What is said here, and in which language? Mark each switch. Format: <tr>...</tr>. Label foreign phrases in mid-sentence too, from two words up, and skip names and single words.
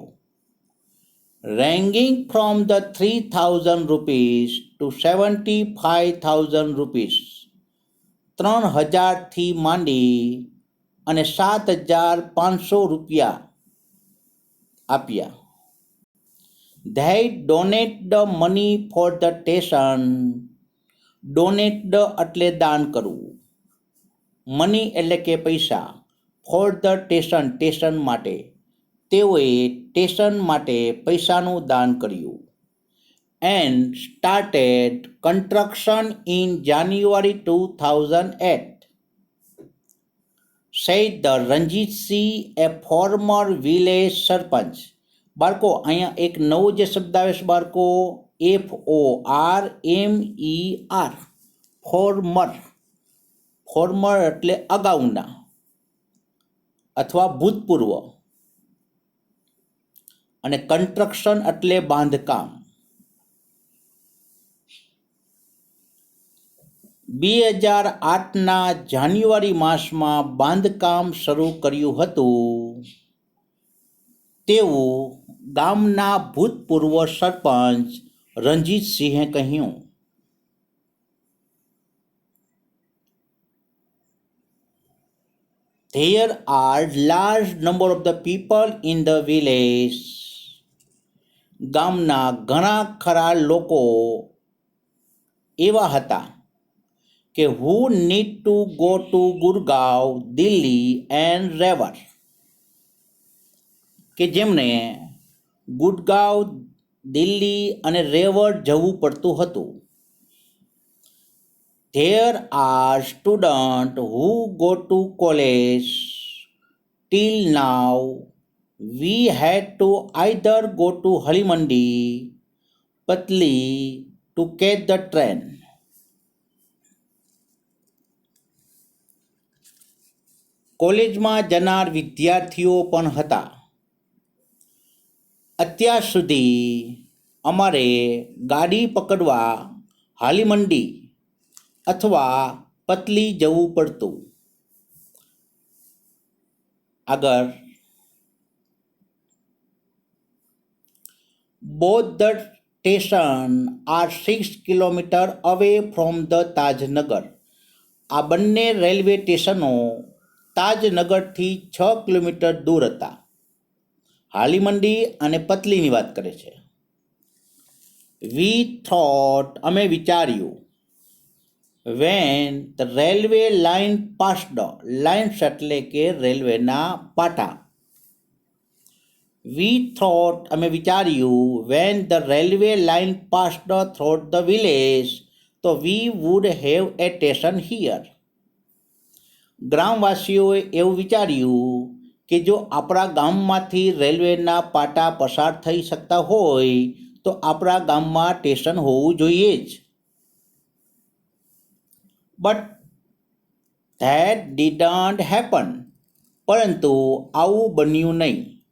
<en>ranging from the 3,000 rupees to 75,000 rupees.</en> <gu>3,000થી માંડી અને 7,500 રૂપિયા આપ્યા.</gu> <en>They donate the money for the station.</en> <gu>ડોનેટ એટલે દાન કરવું, મની એટલે કે પૈસા,</gu> <en>for the station</en> <gu>સ્ટેશન માટે. તેઓએ સ્ટેશન માટે પૈસાનું દાન કર્યું.</gu> <en>and started construction in January 2008. said the રણજીતસિંહ, a former village sarpanch.</en> <gu>બાળકો અહીંયા એક નવો જે શબ્દ આવે છે બાળકો, FORMER, ફોર્મર. ફોર્મર એટલે અગાઉના અથવા ભૂતપૂર્વ, અને કન્સ્ટ્રક્શન એટલે બાંધકામ. 2008ના જાન્યુઆરી માસમાં બાંધકામ શરૂ કર્યું હતું તેવું ગામના ભૂતપૂર્વ સરપંચ રણજીતસિંહે કહ્યું.</gu> <en>There are large number of the people in the village.</en> <gu>ગામના ઘણા ખરા લોકો એવા હતા કે</gu> <en>who need to go to ગુરગાંવ, દિલ્હી and રેવર,</en> <gu>કે જેમને ગુડગાંવ, દિલ્હી અને રેવર જવું પડતું હતું.</gu> <en>There are students who go to college. Till now, we had to either go to Halimandi, Patli to catch the train.</en> <gu>કોલેજમાં જનાર વિદ્યાર્થીઓ પણ હતા. અત્યાર સુધી અમારે ગાડી પકડવા હાલીમંડી અથવા પતલી જવું પડતું. આગળ,</gu> <en>both the station are 6 kilometre away from the તાજનગર.</en> <gu>આ બંને રેલવે સ્ટેશનો તાજનગરથી 6 કિલોમીટર દૂર હતા. હાલીમંડી અને પતલીની વાત કરે છે.</gu> <en>We thought,</en> <gu>અમે વિચાર્યું,</gu> <en>when the railway line passed, lines</en> <gu>એટલે કે રેલવેના પાટા.</gu> <en>We thought,</en> <gu>અમે વિચાર્યું,</gu> <en>when the railway line passed through the village, so we would have a station here.</en> <gu>ગ્રામવાસીઓએ એવું વિચાર્યું કે જો આપણા ગામમાંથી રેલવેના પાટા પસાર થઈ શકતા હોય તો આપણા ગામમાં સ્ટેશન હોવું જોઈએ જ.</gu> <en>but that didn't happen,</en> <gu>પરંતુ આવું બન્યું નહીં.</gu>